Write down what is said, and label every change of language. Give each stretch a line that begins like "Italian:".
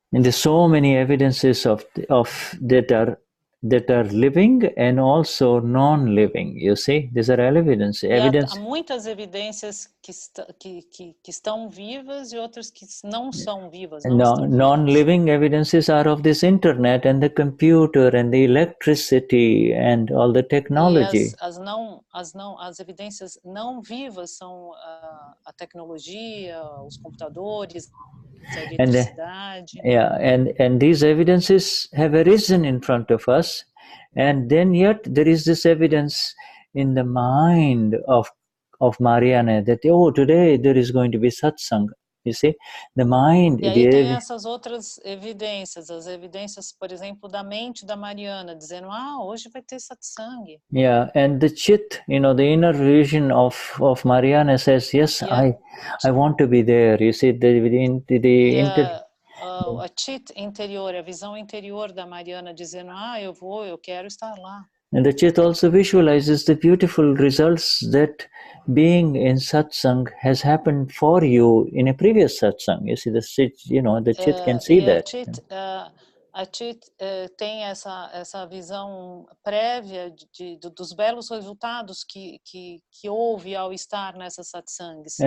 English: And there's so many evidences of that are living and also non-living. You see, these are evidence.
Portuguese: Há muitas evidências que estão vivas e outras que não são vivas.
English: Non-living evidences are of this internet and the computer and the electricity and all the technology.
Portuguese: E as evidências não vivas são a tecnologia, os computadores, a eletricidade.
English: And these evidences have arisen in front of us, and then yet there is this evidence in the mind of Marianne that today there is going to be satsang. You see, the mind.
Portuguese: E aí tem essas outras evidências, as evidências, por exemplo, da mente da Mariana, dizendo, hoje vai ter satsang.
English: Yeah, and the chit, the inner vision of Marianne says, yes, I want to be there. You see,
Portuguese: a chit interior, a visão interior da Mariana dizendo, eu quero estar lá.
English: And the chit also visualizes the beautiful results that being in satsang has happened for you in a previous satsang. You see, the chit can see that.
Portuguese: A chit tem essa visão prévia dos belos resultados que houve ao estar nessas satsangs.